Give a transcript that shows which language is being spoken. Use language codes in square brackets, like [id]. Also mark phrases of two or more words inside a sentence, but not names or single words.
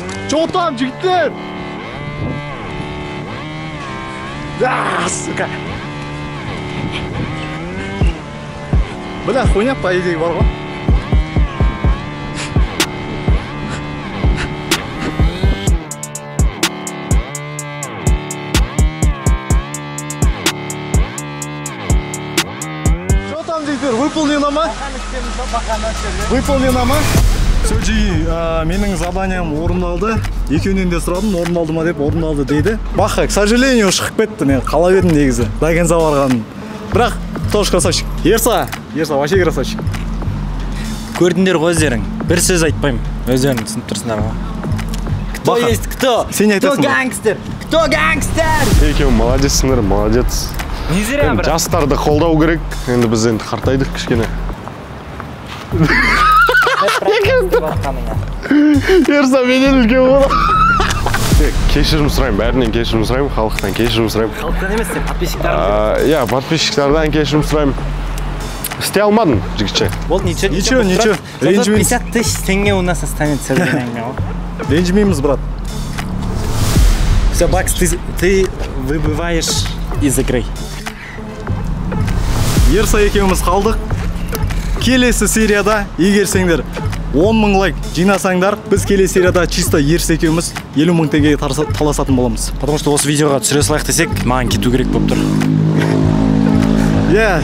[ru] Что там, жігіттер? Да, сука. Бля, хуйня, по идее, [kk] бар ғой. [ru] Что там, жігіттер, выполнено ма? Выполнено ма? [kk] Все, жиги, менің заданиям орындалды. Екеуінен де сұрадым, орындалды ма деп, орындалды дейді. Бақа, [ru] к сожалению, [kk] шығып кетті, мен қала бердім негізі. Дагенза барғаным. [ru] Бірақ, тоже красавчик. Ерса, вообще красавчик. [kk] Көрдіңдер ғой өздерің. Бір сөз айтпаймын. Өздерің түсініп тұрсыңдар ғой. [ru] Кто есть кто? [kk] Сен айтасың. [ru] Кто гангстер? Кто гангстер? [kk] Екеуің молодецсіңдер, молодец. [ru] Не зря, брат. [kk] Жастарды қолдау керек. Енді біз енді қартайдық кішкене. Ерса, менен үлкен болады. Кешірім сұраймын, бәрінен кешірім сұраймын, халықтан кешірім сұраймын. Халықтан емес, подписчиктардан. Я, подписчиктардан кешірім сұраймын. Істей алмадым, жігітше. [ru] Вот Ничего. Зато [kk] Ренжімейміз. [ru] 50 тысяч тенге у нас останется. [kk] Ренжімейміз, брат. [ru] Все, Бакс, ты выбываешь из игры. [kk] Ерса екеуміз қалдық. Келесі серияда, егер сендер 10 мың лайк жинасаңдар, біз келесі серияда чисто Ерса екеуміз 50 мың теңгеге таласатын боламыз. [ru] Потому что [kk] осы видеоға түсіре салайық десек, маған кету керек болып тұр. Иә,